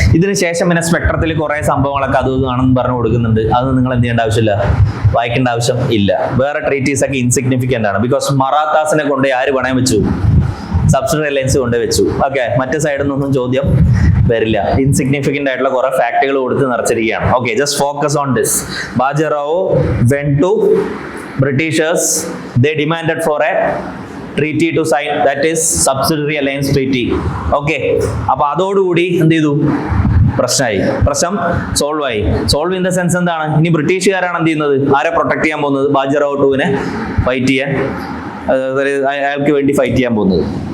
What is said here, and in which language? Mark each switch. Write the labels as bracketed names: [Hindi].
[Malayalam] ഇതിന് ശേഷം പിന്നെ സ്പെക്ട്രത്തിൽ കുറെ സംഭവങ്ങളൊക്കെ അത് ആണെന്ന് പറഞ്ഞു കൊടുക്കുന്നുണ്ട്. അത് നിങ്ങൾ എന്ത് ചെയ്യേണ്ട ആവശ്യമില്ല, വായിക്കേണ്ട ആവശ്യം ഇല്ല. വേറെ ട്രീറ്റീസ് ഒക്കെ ഇൻസിഗ്നിഫിക്കന്റ് ആണ്. ബിക്കോസ് മറാത്താസിനെ കൊണ്ട് ആര് പണയം വെച്ചു, സബ്സിഡറി അലയൻസ് കൊണ്ട് വെച്ചു. ഓക്കെ, മറ്റു സൈഡിൽ നിന്നൊന്നും ചോദ്യം വരില്ല. ഇൻസിഗ്നിഫിക്കന്റ് ആയിട്ടുള്ള കുറെ ഫാക്ടുകൾ കൊടുത്ത് നിറച്ചിരിക്കുകയാണ്. [English] Okay, just focus on this. Bajirao went to Britishers. They demanded for a treaty to sign, that is subsidiary alliance treaty. [Malayalam] Okay, അപ്പൊ അതോടുകൂടി എന്ത് ചെയ്തു, പ്രശ്നമായി. പ്രശ്നം സോൾവ് ആയി. [English] solve in the sense [Malayalam] എന്താണ്, ഇനി ബ്രിട്ടീഷുകാരാണ് എന്ത് ചെയ്യുന്നത്, ആരെ പ്രൊട്ടക്ട് ചെയ്യാൻ പോകുന്നത്, ബാജിറാവോ ടൂവിനെ ഫൈറ്റ് ചെയ്യാൻ, അയാൾക്ക് വേണ്ടി ഫൈറ്റ് ചെയ്യാൻ പോകുന്നത്.